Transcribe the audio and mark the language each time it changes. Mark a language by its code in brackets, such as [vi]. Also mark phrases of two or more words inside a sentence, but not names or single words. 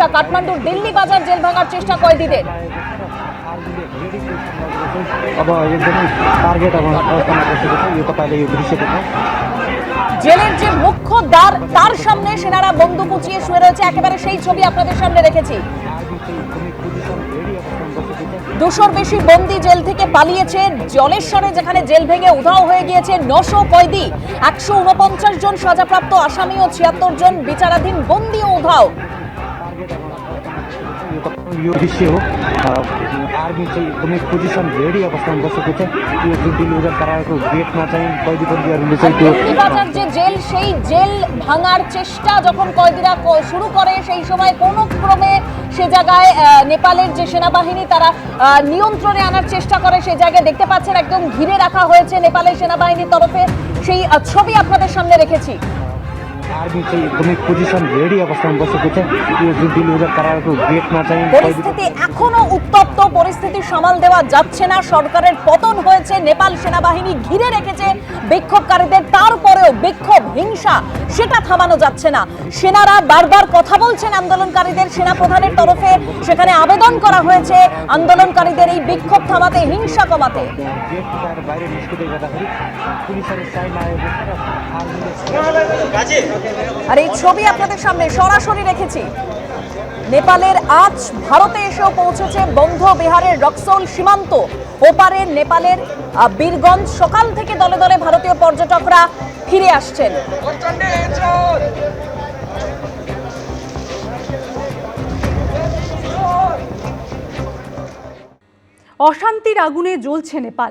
[bn] কাঠমান্ডুর দিল্লি বাজার জেল ভাঙার চেষ্টা কয়েদিদের। জেলের যে মুখ্য দ্বার, তার সামনে সেনারা বন্দুক উঁচিয়ে শুয়ে রয়েছে, একেবারে সেই ছবি আপনাদের সামনে রেখেছি। 200-র বেশি বন্দী জেল থেকে পালিয়েছে। জলেশ্বরে যেখানে জেল ভেঙে উধাও হয়ে গিয়েছে 900 কয়েদি, 149 জন সাজাপ্রাপ্ত আসামি ও 76 জন বিচারাধীন বন্দীও उधाव। [ne] यो दृश्य हो आर्मी चाहिँ एकदमै [en] position ready [ne] अवस्थामा बसेको छ। त्यो जुन डिलिभर गराएको गेटमा चाहिँ कैदी बन्दीहरूले चाहिँ त्यो [bn] বাজার যে জেল, সেই জেল ভাঙার চেষ্টা যখন কয়েদিরা শুরু করে, সেই সময় কোনো ক্রমে সে জায়গায় নেপালের যে সেনাবাহিনী তারা নিয়ন্ত্রণে আনার চেষ্টা করে। সেই জায়গায় দেখতে পাচ্ছেন একদম ঘিরে রাখা হয়েছে নেপালের সেনাবাহিনীর তরফে। সেই ছবি আপনাদের সামনে রেখেছি। [ne] आर्मी चाहिँ एकदमै [en] position ready [ne] अवस्थामा बसेको छ। यो जुन डेलिभर कराएको गेटमा चाहिँ [bn] পরিস্থিতি এখনো উত্তপ্ত, পরিস্থিতি সামাল দেওয়া যাচ্ছে না। সরকারের পতন হয়েছে, নেপাল সেনাবাহিনী ঘিরে রেখেছে বিক্ষোভকারীদের, তারপরেও বিক্ষোভ হিংসা সেটা থামানো যাচ্ছে না। সেনারা বারবার কথা বলছেন আন্দোলনকারীদের, সেনা প্রধানের তরফে সেখানে আবেদন করা হয়েছে আন্দোলনকারীদের এই বিক্ষোভ থামাতে, হিংসা কমাতে। [ne] गेट फुटाएर बाहिर निस्किँदै गर्दाखेरि पुलिसहरू साइड आएको छ र आर्मीले [bn] আর এই ছবি আপনাদের সামনে সরাসরি রেখেছি। নেপালের আজ ভারতে এসেও পৌঁছেছে বন্ধ বিহারের রক্সৌল সীমান্ত ওপারে নেপালের বীরগঞ্জ। সকাল থেকে দলে দলে ভারতীয় পর্যটকরা ফিরে আসছেন। অশান্তির আগুনে জ্বলছে নেপাল।